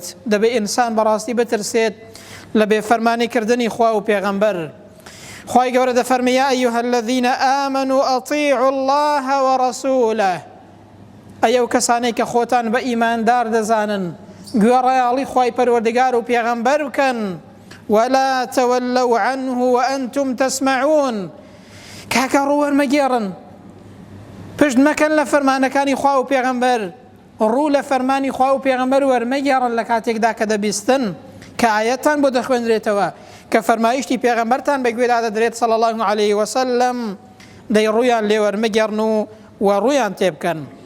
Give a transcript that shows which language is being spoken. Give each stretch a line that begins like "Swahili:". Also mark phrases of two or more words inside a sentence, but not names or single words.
Central Kurdish: دەبێ ئینسان بەڕاستی بترسێت لە بێفەرمانیکردنی خوا و پێغەمبەر. خوای گەورە دەفەرمێ
Arabic: یا ئەیها الذین ئامنوا ئەطیعوا الله وەڕەسوولە.
Central Kurdish: ئەو کەسانەی کە خۆتان بە ئیماندار دەزانن گوێڕایەڵی خوای پەروەردگار و پێغەمبەر بکەن.
Arabic: ولا تولوا عنه وأنتم تسمعون.
Central Kurdish: کاکە ڕووەرمەگێڕن، پشت مەکەن لە فەرمانەکانی خوا و پێغەمبەر، ڕوو لە فەرمانی خوا و پێغەمبەر وەرمەگێڕن لە کاتێکدا کە دەبیستن کە ئایەتان بۆ دەخوێنرێتەوە کە فەرمایشتی پێغەمبەرتان بەگوێدا دەدرێت
Arabic: صلی الله عليه وسلم،
Central Kurdish: دەی ڕوویان لێ وەرمەگێڕن و ڕوویان تێبکەن.